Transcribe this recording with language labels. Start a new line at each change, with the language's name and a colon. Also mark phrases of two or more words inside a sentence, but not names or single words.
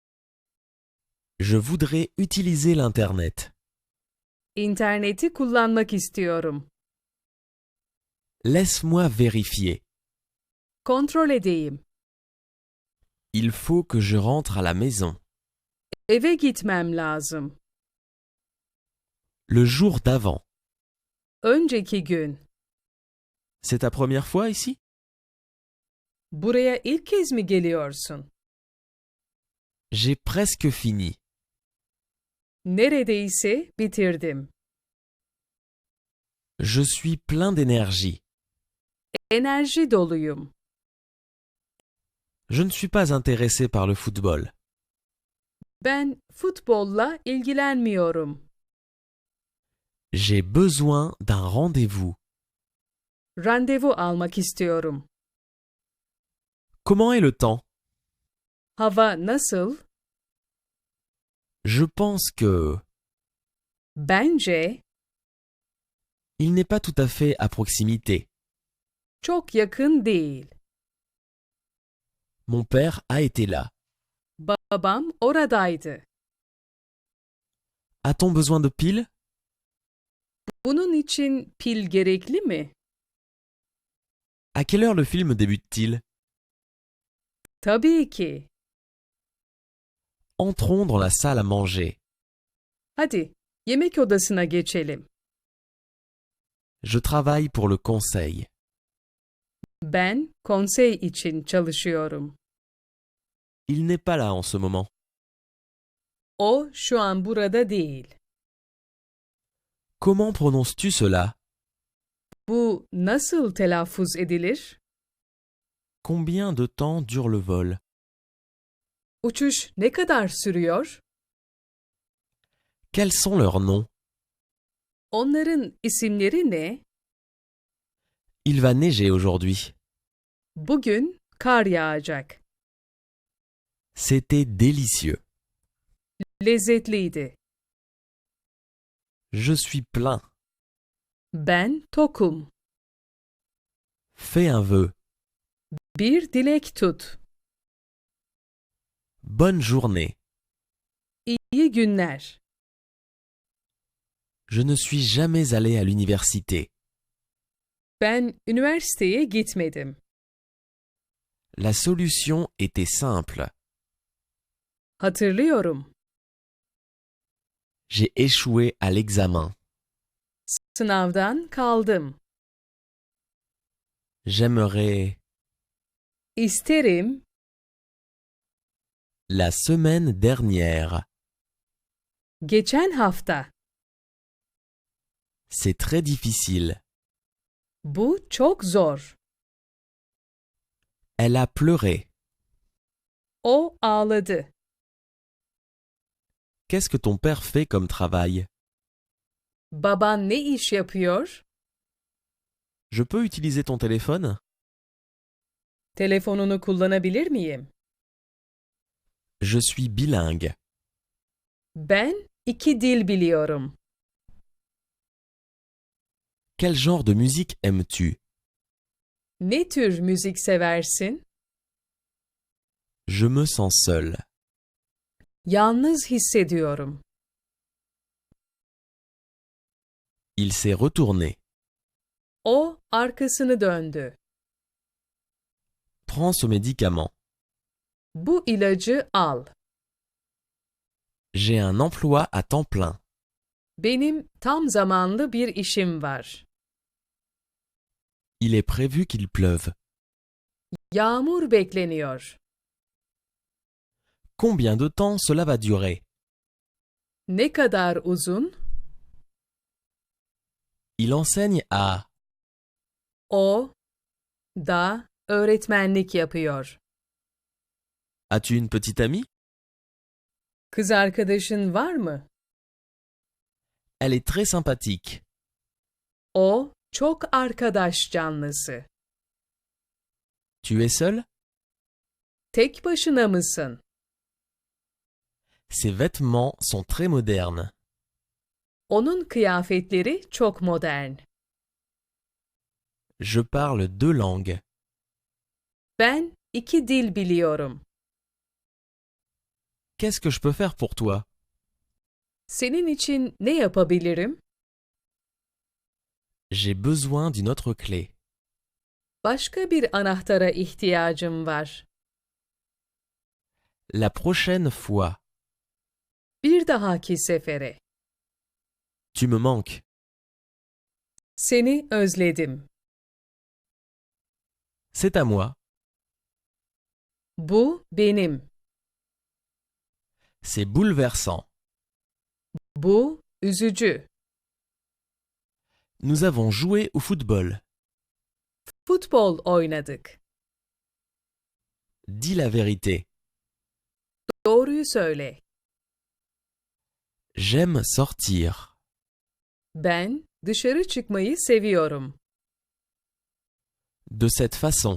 French: Je voudrais utiliser l'Internet.
Turkish: İnterneti kullanmak istiyorum.
French: Laisse-moi vérifier.
Turkish: Kontrol edeyim.
French: Il faut que je rentre à la maison.
Turkish: Eve gitmem lazım.
French: Le jour d'avant.
Turkish: Önceki gün.
French: C'est ta première fois ici?
Turkish: Buraya ilk kez mi geliyorsun?
French: J'ai presque fini.
Turkish: Neredeyse bitirdim.
French: Je suis plein d'énergie.
Turkish: Enerji doluyum.
French: Je ne suis pas intéressé par le football.
Turkish: Ben futbolla ilgilenmiyorum.
French: J'ai besoin d'un rendez-vous.
Turkish: Randevu almak istiyorum.
French: Comment est le temps?
Turkish: Hava nasıl?
French: Je pense que
Turkish: Bence
French: il n'est pas tout à fait à proximité.
Turkish: çok yakın değil.
French: Mon père a été là.
Turkish: Babam oradaydı.
French: A-t-on besoin de piles?
Turkish: Bunun için pil gerekli mi?
French: À quelle heure le film débute-t-il?
Turkish: Tabii ki.
French: Entrons dans la salle à manger.
Turkish: Hadi, yemek odasına geçelim.
French: Je travaille pour le conseil.
Turkish: Ben konsey için çalışıyorum.
French: Il n'est pas là en ce moment.
Turkish: O şu an burada değil.
French: Comment prononces-tu cela?
Turkish: Bu nasıl telaffuz edilir?
French: Combien de temps dure le vol?
Turkish: Uçuş ne kadar sürüyor?
French: Quels sont leurs noms?
Turkish: Onların isimleri ne?
French: Il va neiger aujourd'hui.
Turkish: Bugün kar yağacak.
French: C'était délicieux.
Turkish: Lezzetliydi.
French: Je suis plein.
Turkish: Ben tokum.
French: Fais un vœu.
Turkish: Bir dilek tut.
French: Bonne journée.
Turkish: İyi günler.
French: Je ne suis jamais allé à l'université.
Turkish: Ben üniversiteye gitmedim.
French: La solution était simple.
Turkish: Hatırlıyorum.
French: J'ai échoué à l'examen.
Turkish: Sınavdan kaldım.
French: J'aimerais
Turkish: İsterim.
French: la semaine dernière.
Turkish: Geçen hafta.
French: C'est très difficile.
Turkish: Bu çok zor.
French: Elle a pleuré.
Turkish: O ağladı.
French: Qu'est-ce que ton père fait comme travail?
Turkish: Baban ne iş yapıyor?
French: Je peux utiliser ton téléphone?
Turkish: Telefonunu kullanabilir miyim?
French: Je suis bilingue.
Turkish: Ben 2 dil biliyorum.
French: Quel genre de musique aimes-tu?
Turkish: Ne tür müzik seversin?
French: Je me sens seul.
Turkish: Yalnız hissediyorum.
French: Il s'est retourné.
Turkish: O arkasını döndü.
French: Prends ce médicament.
Turkish: Bu ilacı al.
French: J'ai un emploi à temps plein.
Turkish: Benim tam zamanlı bir işim var.
French: Il est prévu qu'il pleuve.
Turkish: Yağmur bekleniyor.
French: Combien de temps cela va durer?
Turkish: Ne kadar uzun?
French: Il enseigne à...
Turkish: O da öğretmenlik yapıyor.
French: As-tu une petite amie?
Turkish: Kız arkadaşın var mı?
French: Elle est très sympathique.
Turkish: O çok arkadaş canlısı.
French: Tu es seul?
Turkish: Tek başına mısın?
French: Ses vêtements sont très modernes.
Turkish: Onun kıyafetleri çok modern.
French: Je parle 2 langues.
Turkish: Ben 2 dil biliyorum.
French: Qu'est-ce que je peux faire pour toi?
Turkish: Senin için ne yapabilirim?
French: J'ai besoin d'une autre clé.
Turkish: Başka bir anahtara ihtiyacım var.
French: La prochaine fois.
Turkish: Bir dahaki sefere.
French: Tu me manques.
Turkish: Seni özledim.
French: C'est à moi.
Turkish: Bu benim.
French: C'est bouleversant.
Turkish: Bu üzücü.
French: Nous avons joué au football.
Turkish: Futbol oynadık.
French: Dis la vérité.
Turkish: Doğruyu söyle.
French: J'aime sortir.
Turkish: Ben dışarı çıkmayı seviyorum.
French: De cette façon.